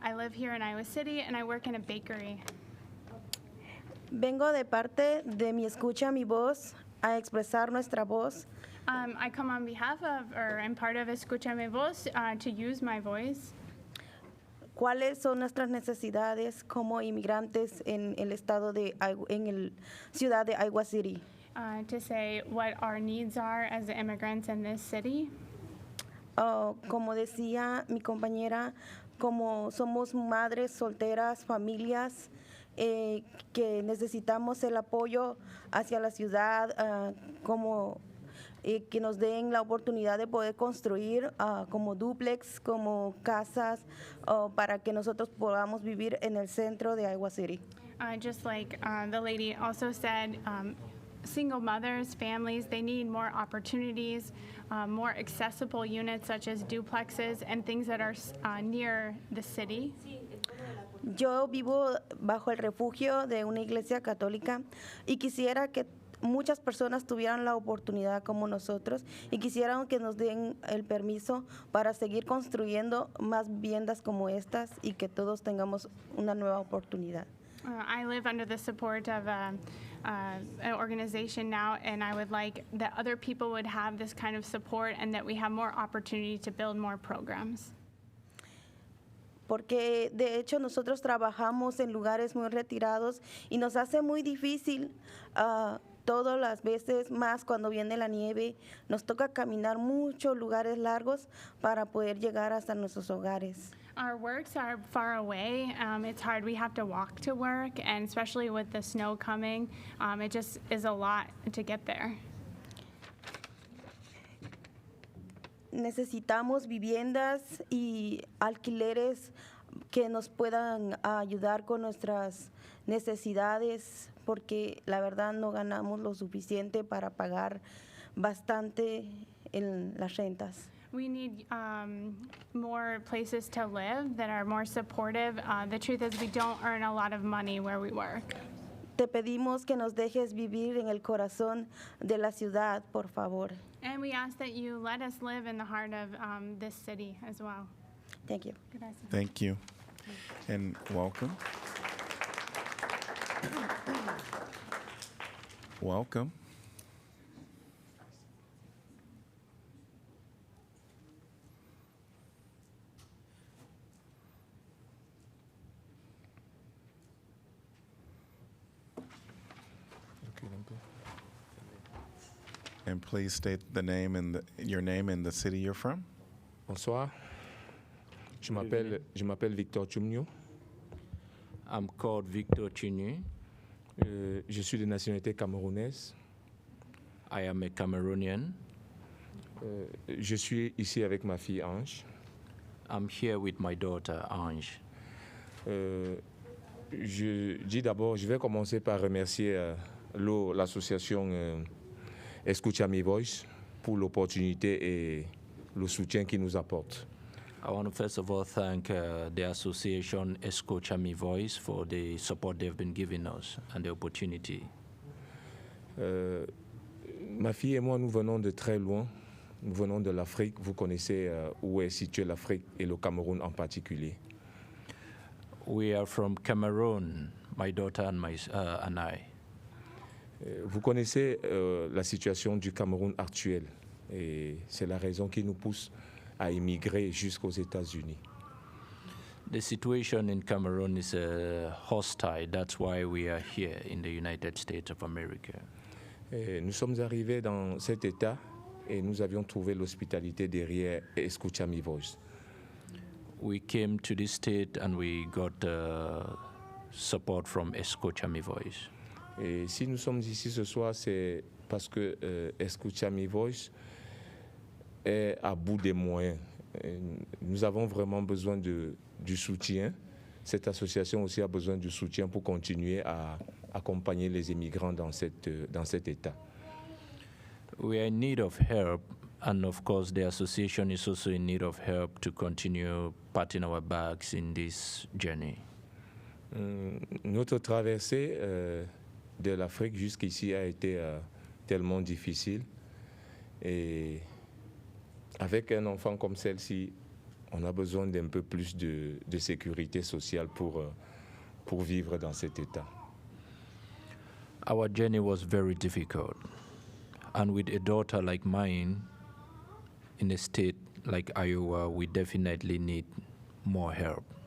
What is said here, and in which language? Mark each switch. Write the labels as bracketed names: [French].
[English] I live here in Iowa City, and I work in a bakery. [Spanish] Vengo de parte de mi escucha mi voz a expresar nuestra voz. [English] I come on behalf of, or I'm part of Escucha Mi Voz, to use my voice. [Spanish] ¿Cuáles son nuestras necesidades como inmigrantes en el estado de en el ciudad de Iowa City? [English] To say what our needs are as immigrants in this city. [Spanish] Como decía mi compañera, como somos madres solteras, familias, que necesitamos el apoyo hacia la ciudad, como que nos den la oportunidad de poder construir como dúplex, como casas, para que nosotros podamos vivir en el centro de Iowa City. [English] Just like the lady also said, single mothers, families, they need more opportunities, more accessible units such as duplexes and things that are near the city. [Spanish] Yo vivo bajo el refugio de una iglesia católica y quisiera que muchas personas tuvieran la oportunidad como nosotros y quisieran que nos den el permiso para seguir construyendo más viviendas como estas y que todos tengamos una nueva oportunidad. [English] I live under the support of an organization now, and I would like that other people would have this kind of support and that we have more opportunity to build more programs. [Spanish] porque de hecho nosotros trabajamos en lugares muy retirados y nos hace muy difícil todas las veces, más cuando viene la nieve, nos toca caminar muchos lugares largos para poder llegar hasta nuestros hogares. [English] Our works are far away. It's hard. We have to walk to work, and especially with the snow coming, it just is a lot to get there. [Spanish] Necesitamos viviendas y alquileres que nos puedan ayudar con nuestras necesidades, porque la verdad no ganamos lo suficiente para pagar bastante en las rentas. [English] We need more places to live that are more supportive. The truth is we don't earn a lot of money where we work. [Spanish] Te pedimos que nos dejes vivir en el corazón de la ciudad, por favor. [English] And we ask that you let us live in the heart of this city as well. Thank you. [Spanish] Gracias. [English] Thank you. And welcome. Welcome. And please state the name and your name and the city you're from. [French] Bonsoir. Je m'appelle Victor Chumnio. [English] I'm called Victor Chinu. [French] Je suis de nationalité camerounaise. [English] I am a Cameroonian. [French] Je suis ici avec ma fille Ange. [English] I'm here with my daughter Ange. [French] Je dis d'abord, je vais commencer par remercier l'association Escucha Mi Voice pour l'opportunité et le soutien qu'il nous apporte. [English] I want to first of all thank the association Escucha Mi Voice for the support they've been giving us and the opportunity. [French] Ma fille et moi, nous venons de très loin. Nous venons de l'Afrique. Vous connaissez où est située l'Afrique et le Cameroun en particulier. [English] We are from Cameroon, my daughter and I. [French] Vous connaissez la situation du Cameroun actuelle et c'est la raison qui nous pousse à immigrer jusqu'aux États-Unis. [English] The situation in Cameroon is hostile. That's why we are here in the United States of America. [French] Nous sommes arrivés dans cet État et nous avions trouvé l'hospitalité derrière Escucha Mi Voice. [English] We came to this state and we got support from Escucha Mi Voice. [French] Et si nous sommes ici ce soir, c'est parce que Escucha Mi Voice est à bout des moyens. Et nous avons vraiment besoin du soutien. Cette association aussi a besoin du soutien pour continuer à accompagner les immigrants dans cet État. [English] We are in need of help, and of course the association is also in need of help to continue patting our backs in this journey. [French] Notre traversée de l'Afrique jusqu'ici a été tellement difficile. Et avec un enfant comme celle-ci, on a besoin d'un peu plus de sécurité sociale pour vivre dans cet état. [English] Our journey was very difficult. And with a daughter like mine, in a state like Iowa, we definitely need more help.